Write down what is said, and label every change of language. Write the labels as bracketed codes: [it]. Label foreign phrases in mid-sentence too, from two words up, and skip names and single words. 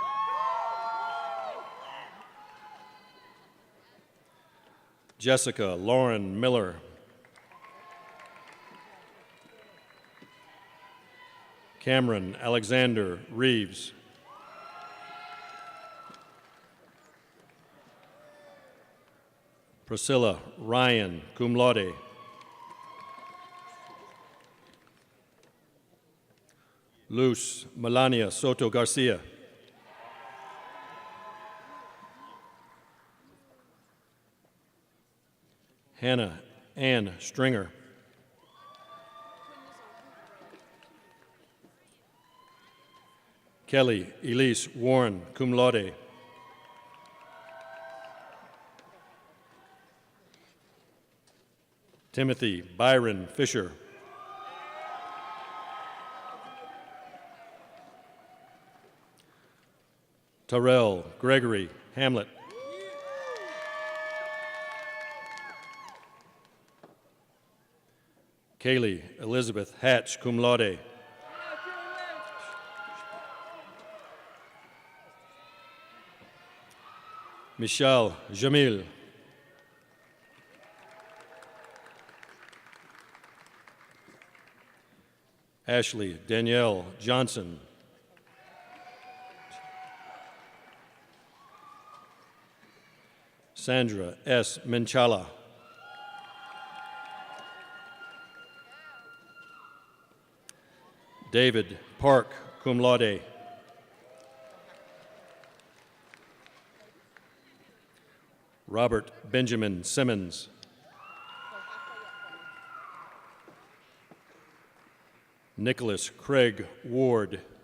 [en] Jessica Lauren Miller. Cameron Alexander Reeves. Priscilla Ryan, [la] cum laude. [en] Luz Melania Soto Garcia. Hannah Ann Stringer. Kelly Elise Warren, [la] cum laude. [en] Timothy Byron Fisher. Terrell Gregory Hamlet. Kaylee Elizabeth Hatch, [la] cum laude. [en] Michelle Jamil. Ashley Danielle Johnson. Sandra S. Minchala. David Park, [la] cum laude. [en] Robert Benjamin Simmons. Nicholas Craig Ward.